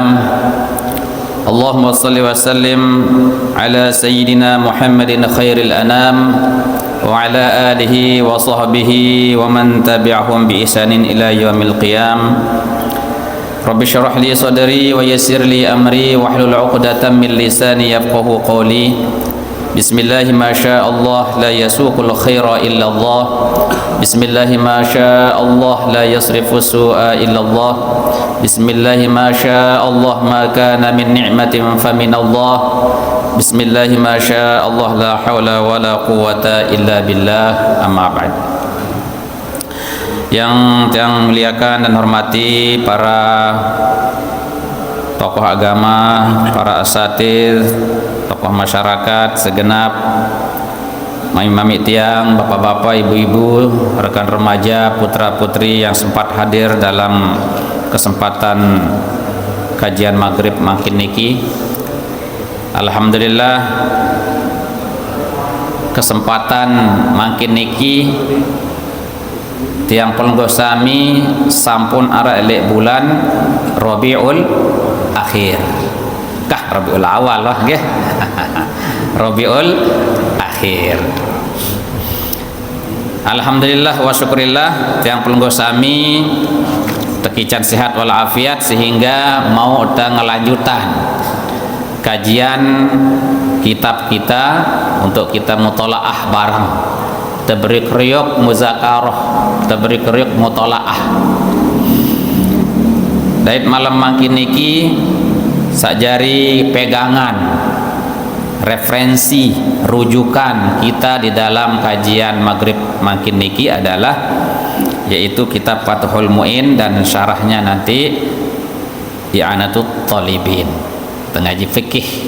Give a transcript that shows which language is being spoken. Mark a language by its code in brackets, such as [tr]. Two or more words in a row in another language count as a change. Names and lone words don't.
[ar] اللهم صل وسلم على سيدنا محمد خير الأنام وعلى آله وصحبه ومن تبعهم بإحسان إلى يوم القيام. رب اشرح لي صدري ويسر لي أمري واحلل عقدة من لساني يفقهوا قولي. بسم الله ما شاء الله لا يسوق الخير إلا الله. بسم الله ما شاء الله لا يصرف السوء إلا الله. بسم الله ما شاء الله ما كان من نعمة فمن الله. بسم الله ما شاء الله لا حول ولا قوة إلا بالله. أما بعد. [id] Yang muliakan dan hormati para tokoh agama, para asatidz, tokoh masyarakat segenap, [sas] mami-mami tiang, [id] bapak-bapak, ibu-ibu, rekan remaja, putra-putri yang sempat hadir dalam kesempatan kajian maghrib [sas] makin niki. Alhamdulillah kesempatan makin niki tiang pelenggoh sami sampun ara elek bulan Rabiul Akhir. Kah Rabiul Awal lah nggih. Rabiul Akhir. [ar] الحمد لله والشكر لله [sas] tiang pelenggoh sami tekican [id] sehat walafiat sehingga mau ada ngelanjutan kajian kitab kita untuk kita mutolaah bareng, tabrik riyuk muzakarah, tabrik riyuk mutolaah. Dari malam [sas] makin niki [id] sakjari pegangan referensi rujukan kita di dalam kajian maghrib [sas] makin niki [id] adalah yaitu kitab Fathul Mu'in dan syarahnya nanti I'anatut Talibin, tengaji fikih.